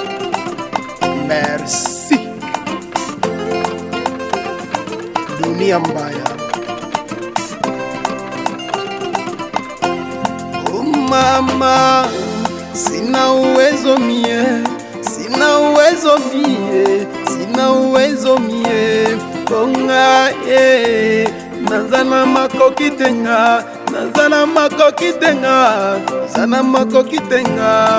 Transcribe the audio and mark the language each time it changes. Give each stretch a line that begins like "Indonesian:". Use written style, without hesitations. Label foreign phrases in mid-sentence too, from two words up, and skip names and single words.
French: Merci.
Swahili: Dunia mbaya. Oh mama, sina uwezo mie, sina uwezo mie, sina uwezo mie.
Lingala: Konga nazana makoki tenga, nazana makoki tenga, nazana makoki tenga.